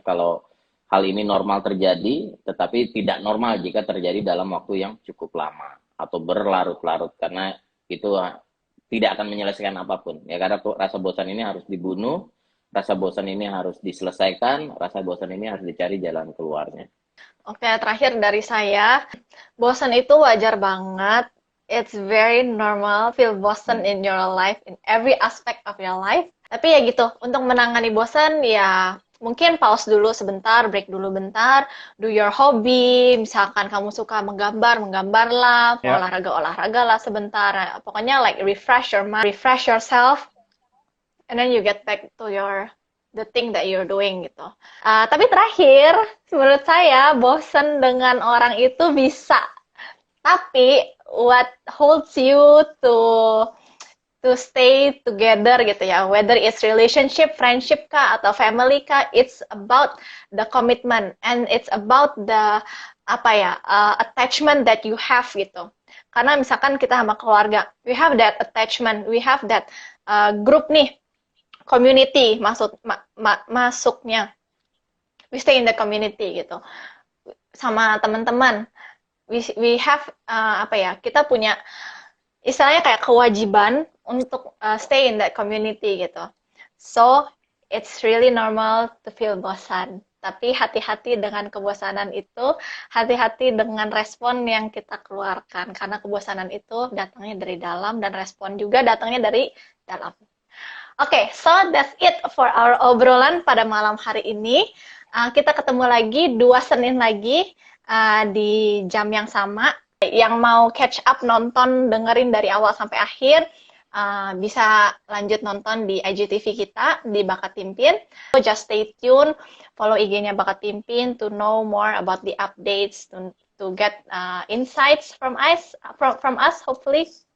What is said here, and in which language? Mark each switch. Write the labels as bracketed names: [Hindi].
[Indonesian] Kalau hal ini normal terjadi, tetapi tidak normal jika terjadi dalam waktu yang cukup lama atau berlarut-larut, karena itu tidak akan menyelesaikan apapun ya, karena rasa bosan ini harus dibunuh, rasa bosan ini harus diselesaikan, rasa bosan ini harus dicari jalan keluarnya. Oke, terakhir dari saya, bosan itu wajar banget. [English] It's very normal feel [Indonesian] bosan [English] in your life, in every aspect of your life. [Indonesian] Tapi ya gitu, untuk menangani bosan ya mungkin pause dulu sebentar, break dulu bentar, [English] do your hobby, [Indonesian] misalkan kamu suka menggambar, menggambarlah, Ya. olahraga lah sebentar. Nah, pokoknya [English] like refresh your mind, refresh yourself, and then you get back to the thing that you're doing [Indonesian] gitu. Tapi terakhir, menurut saya bosen dengan orang itu bisa. Tapi [English] what holds you to stay together [Indonesian] gitu ya, [English] whether it's relationship, friendship [Indonesian] kah atau [English] family kah, it's about the commitment and it's about the attachment that you have [Indonesian] gitu. Karena misalkan kita sama keluarga, [English] we have that attachment, we have that group [Indonesian] nih, [English] community [Indonesian] masuknya, [English] we stay in the community [Indonesian] gitu. Sama teman-teman, [English] we have [Indonesian] kita punya istilahnya kayak kewajiban untuk [English] stay in that community [Indonesian] gitu. [English] So it's really normal to feel [Indonesian] bosan. Tapi hati-hati dengan kebosanan itu, hati-hati dengan respon yang kita keluarkan. Karena kebosanan itu datangnya dari dalam dan respon juga datangnya dari dalam. Oke, [English] so that's it for our [Indonesian] obrolan pada malam hari ini. Kita ketemu lagi 2 Senin lagi di jam yang sama. Yang mau catch up, nonton, dengerin dari awal sampai akhir, bisa lanjut nonton di IGTV kita di Bakat Timpin. [English] So just stay tuned, follow IG-nya Bakat Timpin to know more about the updates, to get insights from us hopefully.